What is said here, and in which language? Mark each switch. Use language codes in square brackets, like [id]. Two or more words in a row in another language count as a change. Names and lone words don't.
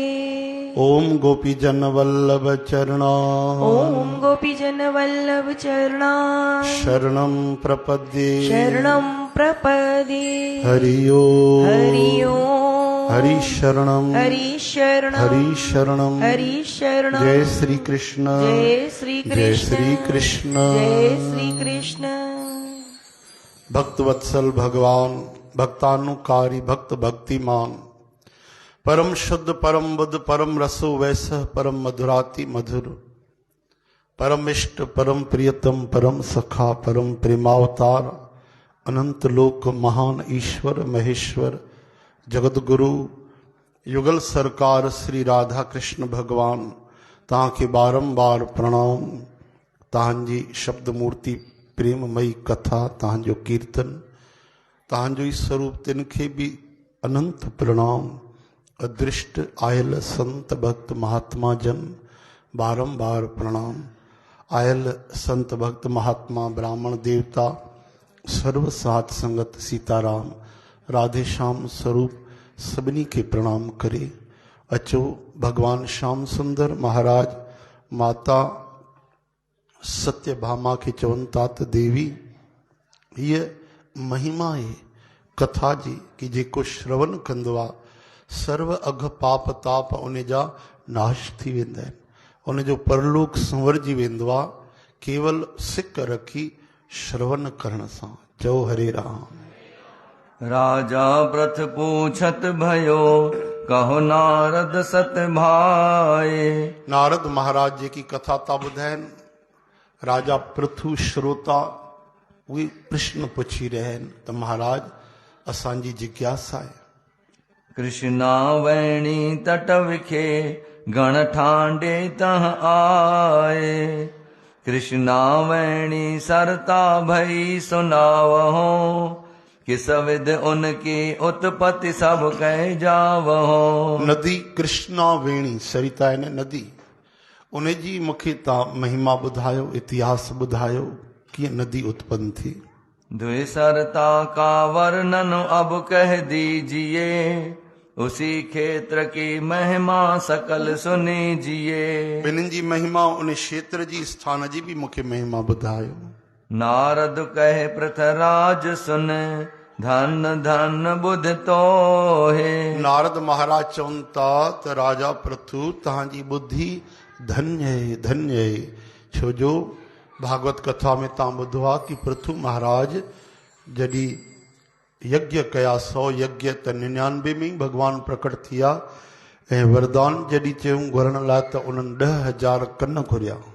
[sa] ओम गोपीजन वल्लभ चरणा। ओम गोपीजन वल्लभ चरणा। शरणं प्रपद्ये। शरणं प्रपदे। हरि ओम। हरि ओम। हरि शरणं। हरि शरणं। हरि शरणं। हरि शरणं। जय श्री कृष्ण। जय श्री जय कृष्ण। श्री कृष्ण। जय श्री कृष्ण। भक्त वत्सल भगवान भक्तानुकारी भक्त भक्तिमान परम शुद्ध परम बुद्ध परम रसो वैसह परम मधुराति मधुर परम इष्ट परम प्रियतम परम सखा परम प्रेमावतार अनंत लोक महान ईश्वर महेश्वर जगत गुरु युगल सरकार श्री राधा कृष्ण भगवान [sd] तव्हांखे बारंबार प्रणाम। तव्हांजी शब्द मूर्ति प्रेममयी कथा तव्हांजो कीर्तन तव्हांजो ई स्वरूप तिनखे भी अनंत प्रणाम। अदृष्ट आयल संत भक्त महात्मा जन बारंबार प्रणाम। आयल संत भक्त महात्मा ब्राह्मण देवता सर्व साथ संगत सीताराम राधे श्याम स्वरूप सभिनी के प्रणाम करे। अचो भगवान श्याम सुंदर महाराज माता सत्यभामा के चवन तात देवी ये महिमा है कथा जी कि जेको श्रवण कंदो आहे सर्व अघ पाप ताप उन जा नाश थी वेंदा आहिनि। उन जो परलोक संवरजी वेंदो आहे केवल सिक रखी श्रवण करण सां। चओ हरे राम। [hi] राजा प्रथ पूछत भयो, कहो नारद सत भाए। [sd] नारद महाराज जी की कथा था ॿुधाइनि। राजा पृथु श्रोता उहे प्रश्न पुछी रहिया आहिनि त महाराज असांजी जिज्ञासा आहे। [hi] कृष्णा वैणी तट विखे, गण ठांडे तह आए। कृष्णा वैणी सरता भई सुनावहो, किस विध उनकी उत्पत्ति सब कह जावहो। [sd] नदी कृष्णा वेणी सरिता आहे न नदी, उन जी मूंखे तव्हां महिमा ॿुधायो इतिहास ॿुधायो कीअं नदी उत्पन्न थी। [hi] द्विसरता का वर्णन अब कह दीजिए, उसी क्षेत्र की महिमा सकल सुनीजिए। [sd] ॿिन्हिनि जी महिमा उन क्षेत्र जी स्थान जी बि मूंखे महिमा ॿुधायो। [hi] नारद कहे पृथराज सुन, धन धन बुध तो है। [sd] नारद महाराज चवनि था त राजा पृथु तव्हांजी ॿुधी धन्य है धन्य है। छो जो भागवत कथा में तव्हां ॿुधो आहे कि पृथु महाराज जॾहिं यज्ञ कया 100 यज्ञ त 99 में ई भगवान प्रकट थिया ऐं वरदान जॾहिं चयूं घुरण लाइ त उन्हनि 10,000 कन घुरिया।